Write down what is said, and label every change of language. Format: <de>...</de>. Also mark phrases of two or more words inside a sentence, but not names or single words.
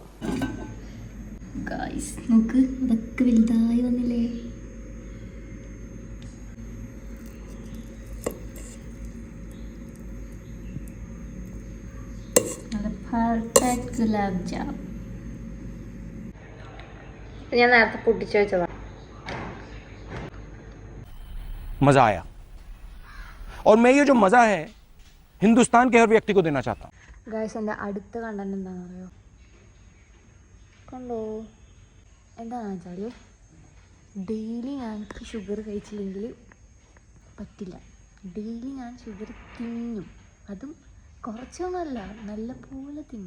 <ml>ഗായ്സ് നോക്ക്, അതൊക്കെ വലുതായി വന്നില്ലേ. പെർഫെക്റ്റ് ഗുലാബ് ജാം. ഞാൻ നേരത്തെ പൊട്ടിച്ചു വെച്ചതാണ്.</ml> <hi>मजा आया और मैं ये जो मजा है हिंदुस्तान के हर व्यक्ति को देना चाहता हूँ.</hi> <ml>ഗായ്സ്, എൻ്റെ അടുത്ത കണ്ടന്റ് എന്താണെന്ന് അറിയോ? കണ്ടോ, എന്താണെന്ന് വെച്ചാൽ ഡെയിലി ഞാൻ ഷുഗർ കഴിച്ചില്ലെങ്കിൽ പറ്റില്ല. ഡെയിലി ഞാൻ ഷുഗർ തിന്നും. അതും കുറച്ചൊന്നുമല്ല, നല്ല പോലെ തിന്നും.</ml>